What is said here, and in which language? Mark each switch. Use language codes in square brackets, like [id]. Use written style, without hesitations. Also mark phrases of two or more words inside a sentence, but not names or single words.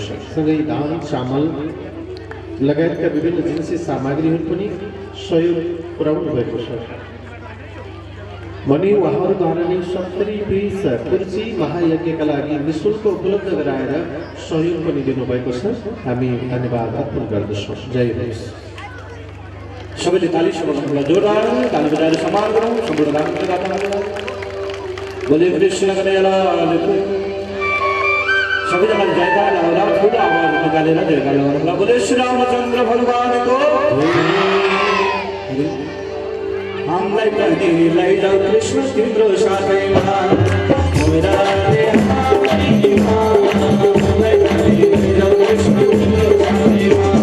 [ne] सँगै दान, चामल लगायतका विभिन्न जिन्सी सामग्रीहरू पनि सहयोग पुर्याउनु भएको छ भने उहाँहरूद्वारा नै 70 पीस कुर्सी महायज्ञका लागि निःशुल्क उपलब्ध गराएर सहयोग पनि दिनुभएको छ। हामी धन्यवाद अर्पण गर्दछौँ। जय होस्। सबैले ताली समाउनुहोला। जोरदार ताली बजाएर सम्मान गरौँ सम्पूर्ण दानदाताहरूलाई। [hi] बोले कृष्ण कन्हैयालाल की। [ne] सबैजनाले जयकार लगाउँदा ठुलो आवाज निकालेर जयकार लगाउनुहोला। बोले श्री रामचन्द्र भगवानको। हामीलाई पनि लैजाऊ कृष्ण तिम्रो साथैमा। मेरा हामीलाई पनि लैजाऊ कृष्ण तिम्रो साथैमा।